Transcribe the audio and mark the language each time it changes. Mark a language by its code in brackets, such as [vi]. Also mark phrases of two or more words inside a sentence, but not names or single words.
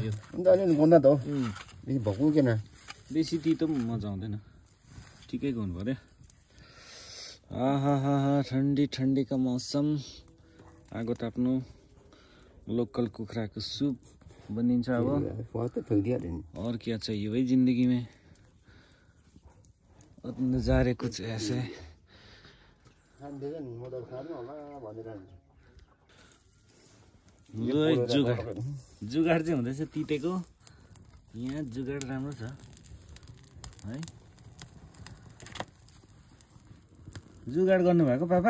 [ne] अलिअलि गन्दा त हो बेसी भक्कु किन बेसी तितो पनि मजा आउँदैन ठिकैको हुनु पर्यो आहा [hi] ठन्डी का मौसम [ne] आगो ताप्नु लोकल कुखुराको सुप बनिन्छ अब [hi] और क्या चाहिए भाई जिंदगी में नजारे कुछ ऐसे [ne] जुगाड चाहिँ हुँदैछ तितेको यहाँ जुगाड राम्रो छ है जुगाड गर्नुभएको पापा